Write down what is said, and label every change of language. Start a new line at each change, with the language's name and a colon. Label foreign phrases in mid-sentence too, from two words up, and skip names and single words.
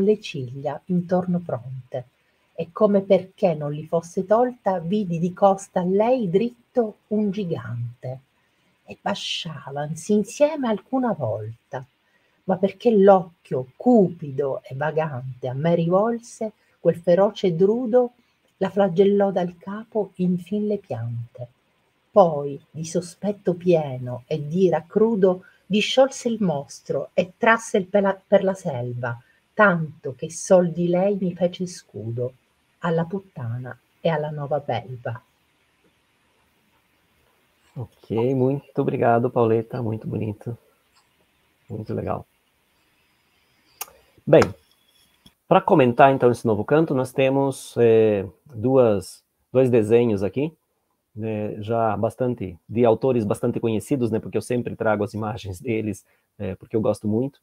Italian: le ciglia intorno pronte, e come perché non li fosse tolta, vidi di costa a lei dritto un gigante, e basciavansi insieme alcuna volta, ma perché l'occhio cupido e vagante a me rivolse, quel feroce drudo la flagellò dal capo infin le piante. Poi, di sospetto pieno e d'ira crudo, disciolse il mostro e trasse per la selva, tanto che sol di lei mi fece scudo, alla puttana e alla nova belva.
Portuguese: Ok, muito obrigado, Pauleta. Muito bonito. Muito legal. Bem, para comentar então esse novo canto, nós temos dois desenhos aqui, já bastante, de autores bastante conhecidos, né, porque eu sempre trago as imagens deles, porque eu gosto muito.